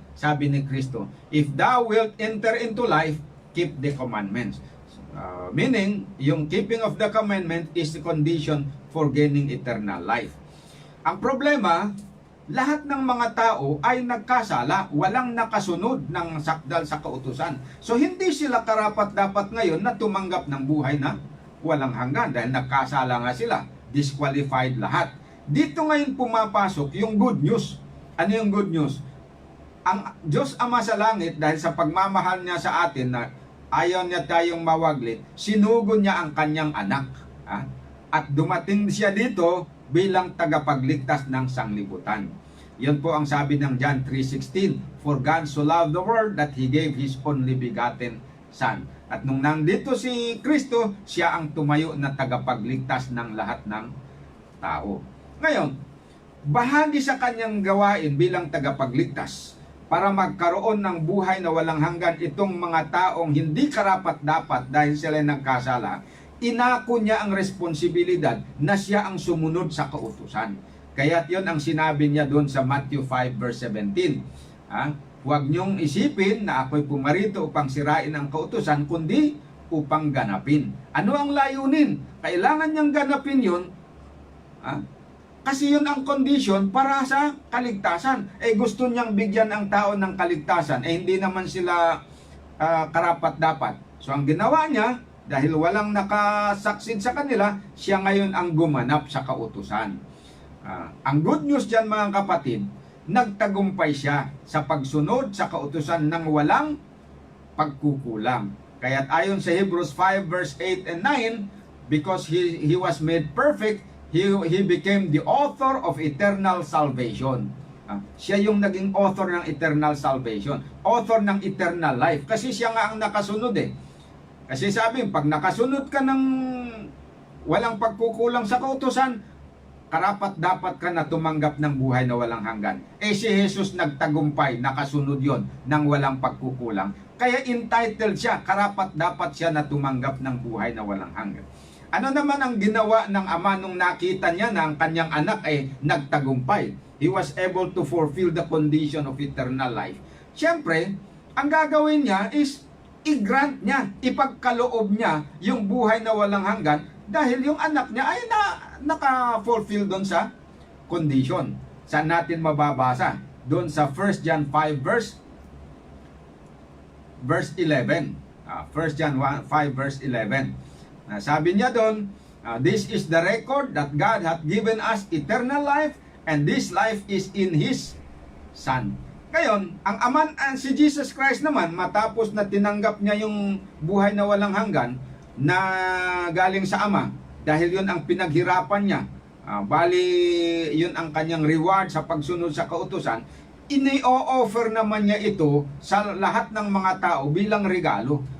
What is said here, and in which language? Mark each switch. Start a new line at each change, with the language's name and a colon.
Filipino: Sabi ni Kristo,
English: if thou wilt enter into life, keep the commandments. Meaning, yung keeping of the commandment is the condition for gaining eternal life.
Filipino: Ang problema, lahat ng mga tao ay nagkasala, walang nakasunod ng sakdal sa kautusan. So hindi sila karapat-dapat ngayon na tumanggap ng buhay na walang hanggan dahil nagkasala nga sila, disqualified lahat. Dito ngayon pumapasok yung good news. Ano yung good news? Ang Diyos Ama sa langit, dahil sa pagmamahal niya sa atin na ayaw niya tayong mawaglit, sinugo niya ang kanyang anak. At dumating siya dito bilang tagapagligtas ng sanglibutan. Yun po ang sabi ng John 3:16,
English: for God so loved the world that He gave His only begotten Son.
Filipino: At nung nandito si Kristo, siya ang tumayo na tagapagligtas ng lahat ng tao. Ngayon, bahagi sa kanyang gawain bilang tagapagligtas para magkaroon ng buhay na walang hanggan itong mga taong hindi karapat-dapat dahil sila nagkasala, inako niya ang responsibilidad na siya ang sumunod sa kautusan. Kaya yun ang sinabi niya doon sa Matthew 5 verse 17. Huwag niyong isipin na ako'y pumarito upang sirain ang kautusan, kundi upang ganapin. Ano ang layunin? Kailangan niyang ganapin yun. Kasi yun ang condition para sa kaligtasan. Gusto niyang bigyan ang tao ng kaligtasan. Hindi naman sila karapat-dapat. So ang ginawa niya, dahil walang nakasaksid sa kanila, siya ngayon ang gumanap sa kautusan. Ang good news dyan mga kapatid, nagtagumpay siya sa pagsunod sa kautusan ng walang pagkukulang. Kaya't ayon sa Hebrews 5 verse 8 and 9,
English: because he was made perfect, he became the author of eternal salvation.
Filipino: Siya yung naging author ng eternal salvation, author ng eternal life, kasi siya nga ang nakasunod Kasi sabi, pag nakasunod ka ng walang pagkukulang sa kautusan, karapat dapat ka na tumanggap ng buhay na walang hanggan. Si Jesus nagtagumpay, nakasunod yon ng walang pagkukulang. Kaya entitled siya, karapat dapat siya na tumanggap ng buhay na walang hanggan. Ano naman ang ginawa ng Ama nung nakita niya na ang kanyang anak ay nagtagumpay?
English: He was able to fulfill the condition of eternal life.
Filipino: Siyempre, ang gagawin niya is i-grant niya, ipagkaloob niya yung buhay na walang hanggan dahil yung anak niya ay naka-fulfill doon sa condition. Saan natin mababasa? Doon sa 1 John 5 verse 11. 1 John 5 verse 11. Sabi niya doon,
English: this is the record that God hath given us eternal life, and this life is in His Son.
Filipino: Ngayon, si Jesus Christ naman, matapos na tinanggap niya yung buhay na walang hanggan na galing sa Ama, dahil yun ang pinaghirapan niya, bali yun ang kanyang reward sa pagsunod sa kautusan, ini-offer naman niya ito sa lahat ng mga tao bilang regalo.